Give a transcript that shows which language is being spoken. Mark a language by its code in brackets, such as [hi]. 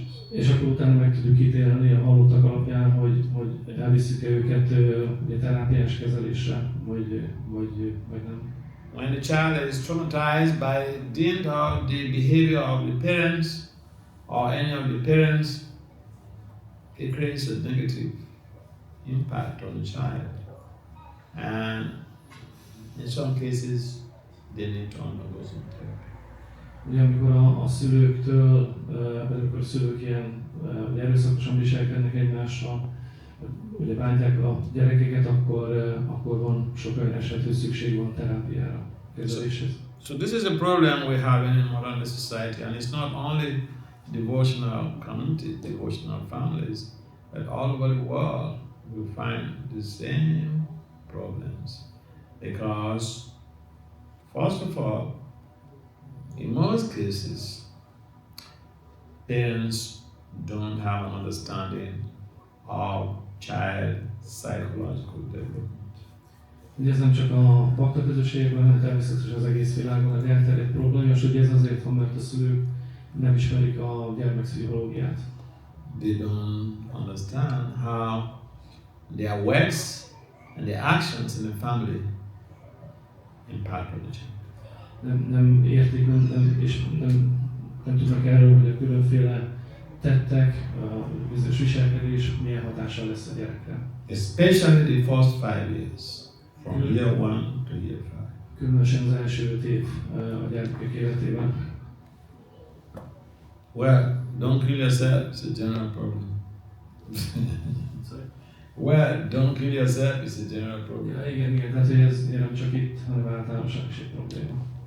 [hu] És akkor utána meg tudjuk ítélni a hallottak alapján, hogy elviszük-e őket terápiás kezelésre, vagy nem. [en] When the child is traumatized by dint of the behavior of the parents or any of the parents, it creates a negative impact on the child. And in some cases, they need to undergo some therapy. [hu] Ugye amikor a szülőktől, amikor a szülők ilyen erőszakosan viselkednek egymással, ugye bántják a gyerekeket, akkor van sok olyan eset, hogy szükség van terápiára. kezeléshez. [en] So this is a problem we're having in modern society, and it's not only devotional communities, devotional families, but all over the world we find the same problems. Because, first of all, in most cases, parents don't have an understanding of child psychological development. [hu] Ugye ez nem csak a bakta közösségekben, hanem természetesen az egész világon egy elterjedt probléma, és ugye ez azért van, mert a szülők nem ismerik a gyermekpszichológiát. [en] They don't understand how their words and their actions in the family impact on the child. [hu] Nem értik, nem tudnak erről, hogy a különféle tettek, a bizonyos viselkedés milyen hatással lesz a gyerekre. [en] Especially the first 5 years, from year 1 to year 5. [hu] Különösen az első 5 év a gyermekek életében. [en] Well, don't kill yourself, it's a general problem. Well, don't kill yourself, it's a general problem. [hu] Ja, igen, tehát hogy ez nem csak itt, hanem általánosan is egy probléma.